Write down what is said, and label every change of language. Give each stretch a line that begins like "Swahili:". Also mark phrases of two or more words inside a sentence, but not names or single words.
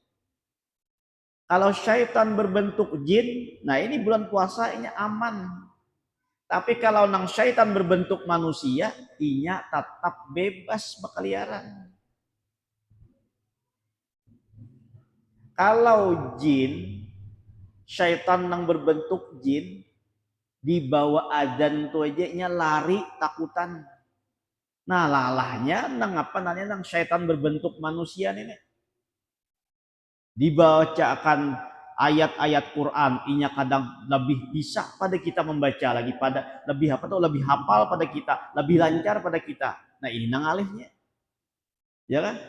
Indonesian: Kalau syaitan berbentuk jin, nah ini bulan puasa ini aman.
Banjar: Tapi kalau nang syaitan berbentuk manusia, inya tetap bebas berkeliaran.
Indonesian: Kalau jin, syaitan yang berbentuk jin,
Banjar: dibawa adzan tuh aja nya lari takutan. Nah, lalahnya nang apa namanya nang syaitan berbentuk manusia ini. Dibacakan ayat-ayat Quran, inya kadang lebih bisa pada kita membaca lagi, pada lebih apa tuh lebih hafal pada kita, lebih lancar pada kita. Nah, ini nang alihnya. Ya kan?